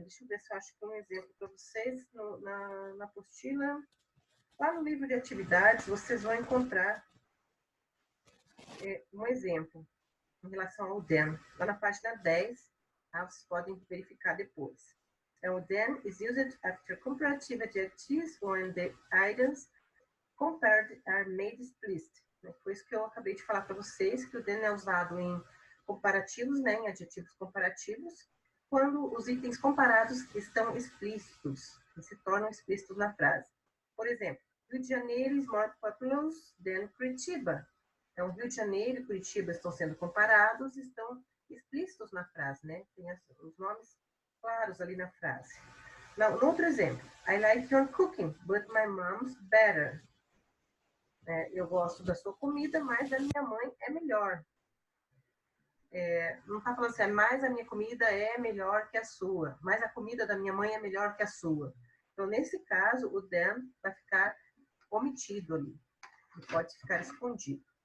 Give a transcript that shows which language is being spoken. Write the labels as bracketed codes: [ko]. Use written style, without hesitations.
[pt] Deixa eu ver se eu acho que um exemplo para vocês na apostila. Lá no livro de atividades, vocês vão encontrar um exemplo em relação ao than. Lá na página 10, tá? Vocês podem verificar depois. [en] O than is used after comparative adjectives when the items compared are made explicit. [pt] Foi isso que eu acabei de falar para vocês, que o than é usado em comparativos, né, em adjetivos comparativos, quando os itens comparados estão explícitos, e se tornam explícitos na frase. Por exemplo, [en] Rio de Janeiro is more populous than Curitiba. [pt] Então, Rio de Janeiro e Curitiba estão sendo comparados, estão explícitos na frase, né? Tem os nomes claros ali na frase. Now, outro exemplo. [en] I like your cooking, but my mom's better. [pt] Eu gosto da sua comida, mas a minha mãe é melhor. Não está falando assim, mas a minha comida é melhor que a sua, mas a comida da minha mãe é melhor que a sua. Então, nesse caso, o than vai ficar omitido ali, e pode ficar escondido.